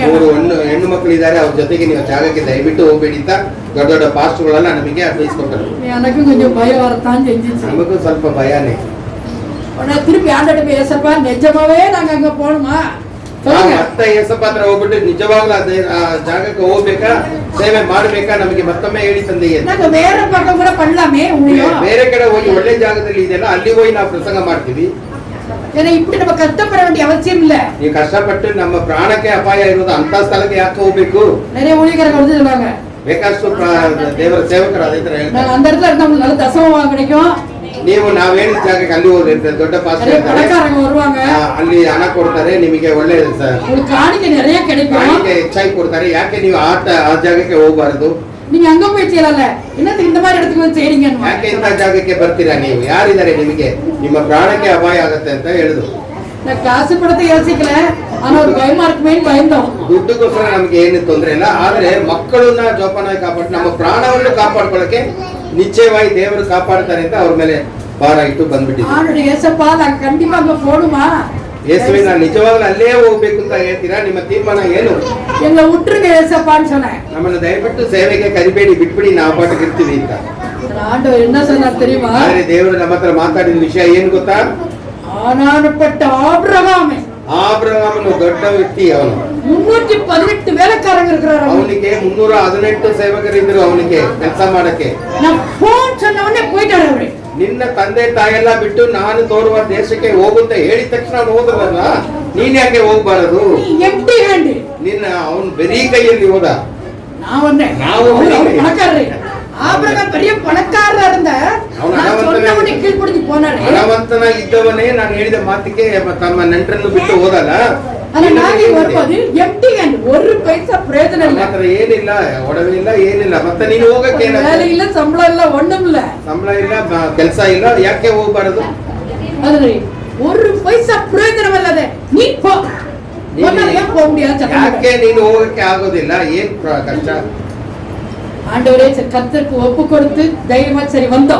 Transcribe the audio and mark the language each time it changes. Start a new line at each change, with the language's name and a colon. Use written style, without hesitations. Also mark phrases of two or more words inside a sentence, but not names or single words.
Kannada: 3 ಹೆಣ್ಣು ಮಕ್ಕಳು ಇದ್ದಾರೆ, ಅವ್ರ ಜೊತೆಗೆ ನೀವು ಜಾಗಕ್ಕೆ ದಯವಿಟ್ಟು ಹೋಗ್ಬೇಡಿ ಅಂತ ದೊಡ್ಡ ದೊಡ್ಡ ಪಾಸ್ಟ್ಗಳೆಲ್ಲ ನಮಗೆ ಅಡ್ವೈಸ್ ಕೊಟ್ಟರು.
Tamil: எனக்கும் கொஞ்சம் பயம் வரத்தான் செஞ்சிச்சு.
Kannada: ನಮಗೂ ಸ್ವಲ್ಪ ಭಯನೇ.
Tamil: திருப்பி ஆண்டோட பேசப்பா நிஜமாவே நாங்க அங்க போகணுமா
Kannada: ಮತ್ತೆ ಏಸಪ್ಪ ಹತ್ರ ಹೋಗ್ಬಿಟ್ಟು ನಿಜವಾಗ್ಲೂ ಅದೇ ಆ ಜಾಗಕ್ಕೆ ಹೋಗ್ಬೇಕಾ, ಸೇವೆ ಮಾಡ್ಬೇಕಾ, ನಮಗೆ ಮತ್ತೊಮ್ಮೆ ಹೇಳಿ ತಂದೆ.
Tamil: நாங்க வேற பக்கம் கூட பண்ணலாமே ஊழியம்.
Kannada: ಬೇರೆ ಕಡೆ ಹೋಗಿ ಒಳ್ಳೆ ಜಾಗದಲ್ಲಿ ಇದೆಯಲ್ಲ, ಅಲ್ಲಿ ಹೋಗಿ ನಾವು ಪ್ರಸಂಗ ಮಾಡ್ತೀವಿ.
Tamil: ஏன்னா இப்படி நம்ம கஷ்டப்பட வேண்டிய அவசியம் இல்ல.
Kannada: ನೀವು ಕಷ್ಟಪಟ್ಟು ನಮ್ಮ ಪ್ರಾಣಕ್ಕೆ ಅಪಾಯ ಇರೋದು ಅಂತ ಸ್ಥಳಕ್ಕೆ ಯಾಕೆ ಹೋಗ್ಬೇಕು?
Tamil: நிறைய ஊழியர்கள் வந்து சொல்லுவாங்க,
Kannada: ಬೇಕಷ್ಟು ದೇವರ ಸೇವಕರು ಅದೇ ತರ ಹೇಳ್ತಾರೆ,
Tamil: நாங்க அந்த இடத்துல இருந்தா உங்களுக்கு நல்ல தசமம் கிடைக்கும்.
Kannada: ನೀವು ನಾವ್ ಹೇಳಿದ ಜಾಗಕ್ಕೆ ಅಲ್ಲಿ ಹೋದ್ರೆ ದೊಡ್ಡ ಪಾಸ್ಟರ್ ಇರ್ತಾರೆ,
Tamil: பணக்காரங்க வருவாங்க,
Kannada: ಅಲ್ಲಿ ಹಣ ಕೊಡ್ತಾರೆ, ನಿಮಗೆ ಒಳ್ಳೆ
Tamil: உங்களுக்கு காணிக்கை நிறைய கிடைக்கும்,
Kannada: ಕಾಣಿಕೆ ಹೆಚ್ಚಾಗಿ ಕೊಡ್ತಾರೆ. ಯಾಕೆ ನೀವು ಆ ಜಾಗಕ್ಕೆ ಹೋಗಬಾರದು?
Tamil: நீங்க அங்க போய் செய்யலாம்ல, என்னத்துக்கு இந்த மாதிரி இடத்துக்கு வந்து செய்றீங்க?
Kannada: ಯಾಕೆ ಇಂಥ ಜಾಗಕ್ಕೆ ಬರ್ತೀರಾ ನೀವು? ಯಾರಿದ್ದಾರೆ ನಿಮಗೆ? ನಿಮ್ಮ ಪ್ರಾಣಕ್ಕೆ ಅಪಾಯ ಆಗತ್ತೆ ಅಂತ ಹೇಳಿದ್ರು.
Tamil: நான் காசு படத்தை யோசிக்கல, ஆனா ஒரு பயமா இருக்குமேன்னு பயந்தோம்.
Kannada: ದುಡ್ಡುಗೋಸ್ಕರ ನಮ್ಗೆ ಏನು ತೊಂದರೆ ಇಲ್ಲ, ಆದ್ರೆ ಮಕ್ಕಳನ್ನ ಜೋಪಾನಾಗಿ ಕಾಪಾಡಿ ನಮ್ಮ ಪ್ರಾಣವನ್ನು ಕಾಪಾಡ್ಕೊಳ್ಳಕ್ಕೆ ನಿಶ್ಚಯವಾಗಿ ದೇವರು ಕಾಪಾಡ್ತಾರೆ ಅಂತ ಅವ್ರ ಮೇಲೆ ಭಾರ ಇಟ್ಟು ಬಂದ್ಬಿಟ್ಟಿದ್ವಿ.
Tamil: ஆண்டவரே ஏசப்பா நான் கண்டிப்பா அங்க போணுமா?
Kannada: ಯೇಸುವೆ ನಾನು ನಿಜವಾಗ್ಲೂ ಅಲ್ಲೇ ಹೋಗ್ಬೇಕು ಅಂತ ಹೇಳ್ತೀರಾ? ನಿಮ್ಮ ತೀರ್ಮಾನ ಏನು?
Tamil: எங்களை விட்டுருங்க ஏசப்பான்னு சொன்னேன்.
Kannada: ನಮ್ಮನ್ನು ದಯವಿಟ್ಟು ಸೇವೆಗೆ ಕರಿಬೇಡಿ, ಬಿಟ್ಬಿಡಿ, ನಾವು ಪಾಠಕ್ಕೆ ಇರ್ತೀವಿ ಅಂತ.
Tamil: ஆண்டவர் என்ன சொன்னார் தெரியுமா?
Kannada: ಆದ್ರೆ ದೇವರು ನಮ್ಮ ಹತ್ರ ಮಾತಾಡಿದ ವಿಷಯ ಏನ್ ಗೊತ್ತಾ?
Tamil: ஆனானப்பட்ட ஆபிரகாமே,
Kannada: ಆಬ್ರಹಾಮನು ದೊಡ್ಡ ವ್ಯಕ್ತಿ, ಅವನು
Tamil: 318 வேலைக்காரங்க இருக்கிறாரு.
Kannada: ಅವನಿಗೆ 318 ಸೇವಕರಿದ್ರು ಅವನಿಗೆ ಕೆಲಸ ಮಾಡಕ್ಕೆ.
Tamil: நான் போன் சொன்ன உடனே போயிட்டாரு அவரு.
Kannada: ನಿನ್ನ ತಂದೆ ತಾಯೆಲ್ಲ ಬಿಟ್ಟು ನಾನು ತೋರುವ ದೇಶಕ್ಕೆ ಹೋಗುತ್ತ ಹೇಳಿದ ತಕ್ಷಣ ಅವನು ಹೋದ್ರಲ್ಲ, ನೀನ್ ಯಾಕೆ ಹೋಗ್ಬಾರದು?
English: empty hand.
Kannada: ನಿನ್ನ ಅವನು ಬರೀ ಕೈಯಲ್ಲಿ ಹೋದ.
Tamil: நான் வந்தேன்,
Kannada: ನಾವು
Tamil: பணக்காரரு. ஆபிரகாம் பெரிய பணக்காரரா இருந்த, நான் சொன்ன உடனே கீழ்ப்படிஞ்சு போனாரு.
Kannada: ಹಣವಂತನ ಇದ್ದವನೇ ನಾನು ಹೇಳಿದ ಮಾತಿಗೆ ತಮ್ಮ ನೆಂಟರನ್ನು ಬಿಟ್ಟು ಹೋದಲ್ಲ,
Tamil: ஆனா நாங்க வரும்போது
English: empty hand,
Tamil: ஒரு பைசா பிரயோஜனம் இல்ல.
Kannada: ಮಾತ್ರ ಏನಿಲ್ಲ, ಒಡವೆ ಇಲ್ಲ, ಏನಿಲ್ಲ. ಮತ್ತೆ ನೀನು ಹೋಗಕ್ಕೆ
Tamil: வேலை இல்ல, சம்பளம் இல்ல, ஒண்ணும் இல்ல.
Kannada: ಸಂಬಳ ಇಲ್ಲ, ಕೆಲಸ ಇಲ್ಲ, ಯಾಕೆ ಹೋಗ್ಬಾರದು?
Tamil: அது ஒரு பைசா பிரயோஜனம் இல்லாத நீ போ. ஏன் போக முடியாது?
Kannada: ಯಾಕೆ ನೀನು ಹೋಗಕ್ಕೆ ಆಗೋದಿಲ್ಲ? ಏನ್ ಕಷ್ಟ?
Tamil: ஆண்டவரே கர்த்தருக்கு ஒப்பு கொடுத்து தைரியமா சரி வந்தோம்.